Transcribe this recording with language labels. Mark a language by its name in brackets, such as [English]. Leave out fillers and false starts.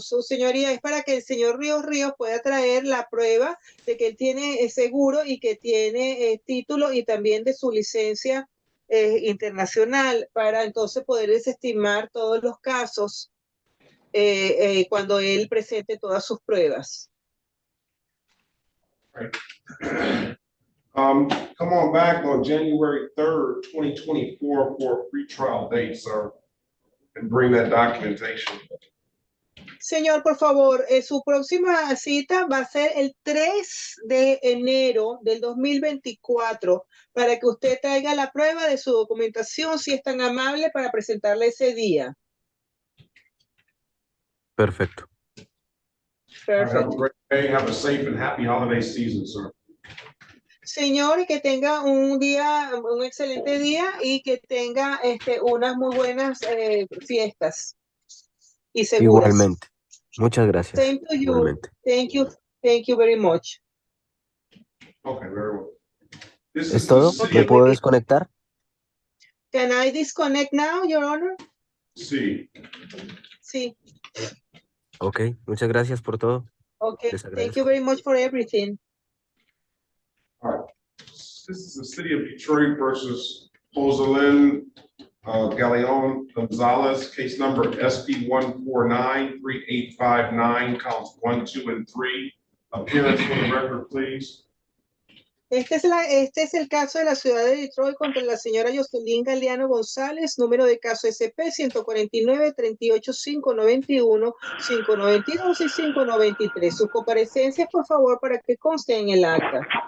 [Spanish] Su señoría, es para que el señor Ríos pueda traer la prueba de que él tiene seguro y que tiene título y también de su licencia internacional, para entonces poder desestimar todos los casos cuando él presente todas sus pruebas. [English] Right. Come on back on January 3rd, 2024 for a pretrial date, sir, and bring that documentation. [Spanish] Señor, por favor, su próxima cita va a ser el 3 de enero del 2024 para que usted traiga la prueba de su documentación, si es tan amable, para presentarle ese día. Perfecto. [English] Have a great day. Have a safe and happy holiday season, sir. [Spanish] Señor, y que tenga un excelente día y que tenga unas muy buenas fiestas y seguras. Igualmente. Muchas gracias. [English] Same to you. [Spanish] Igualmente. [English] Thank you very much. Okay, very well. [Spanish] ¿Es todo? ¿Me puedo desconectar? [English] Can I disconnect now, Your Honor? [Spanish] Sí. Sí. Ok, muchas gracias por todo. [English] Okay, thank you very much for everything. All right. This is the city of Detroit versus Rosalyn Galeon Gonzalez, case number SP 1493859, counts 1, 2, and 3. Appearance for the record, please. [Spanish] Este es el caso de la ciudad de Detroit contra la señora Jocelyn Galeano González, número de caso SP 149-38591, 592 y 593. Sus comparecencias, por favor, para que conste en el acta.